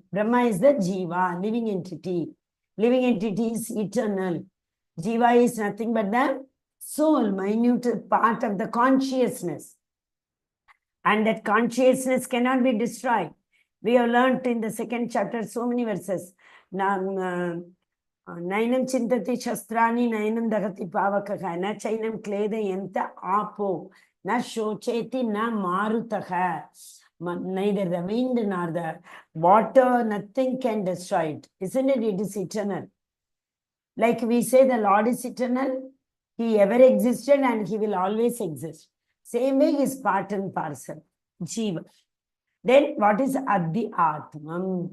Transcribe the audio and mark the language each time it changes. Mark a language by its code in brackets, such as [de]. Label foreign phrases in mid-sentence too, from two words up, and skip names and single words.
[en] Brahma is the Jiva, living entity. Living entity is eternal. Jiva is nothing but the soul, minute part of the consciousness. And that consciousness cannot be destroyed. We have learnt in the 2nd chapter so many verses. [sa] नैनं छिन्दन्ति शस्त्राणि नैनं दहति पावकः न चैनं क्लेदयन्त्यापो न शोषयति मारुतः. [en] Neither the wind nor the water, nothing can destroy it. Isn't it? It is eternal. Like we say the Lord is eternal, he ever existed and he will always exist. Same way is part and parcel. Jiva. Then what is Adhyatmam?